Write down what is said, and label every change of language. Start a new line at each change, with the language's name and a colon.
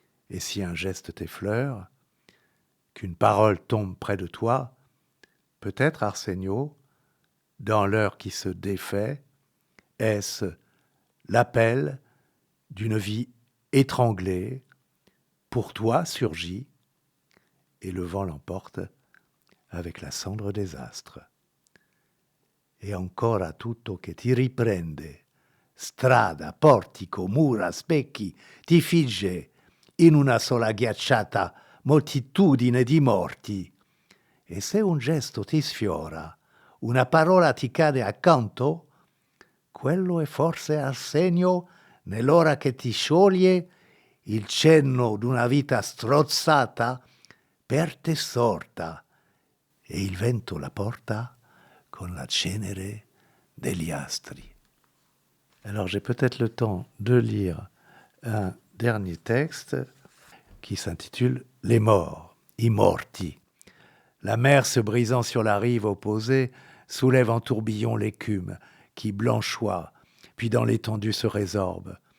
French: Et si un geste t'effleure, qu'une parole tombe près de toi, peut-être, Arsenio, dans l'heure qui se défait, est-ce l'appel d'une vie étranglée, pour toi surgit, et le vent l'emporte avec la cendre des astres.
Italian: E ancora tutto che ti riprende, strada, portico, mura, specchi, ti figge in una sola ghiacciata moltitudine di morti. E se un gesto ti sfiora, una parola ti cade accanto, quello è forse Arsenio nell'ora che ti scioglie il cenno d'una vita strozzata per te sorta e il vento la porta con la cenere degli astri.
French: Alors j'ai peut-être le temps de lire un dernier texte qui s'intitule « Les morts », «
Italian: I morti ».
French: La mer se brisant sur la rive opposée soulève en tourbillon l'écume qui blanchoie, puis dans l'étendue se résorbe.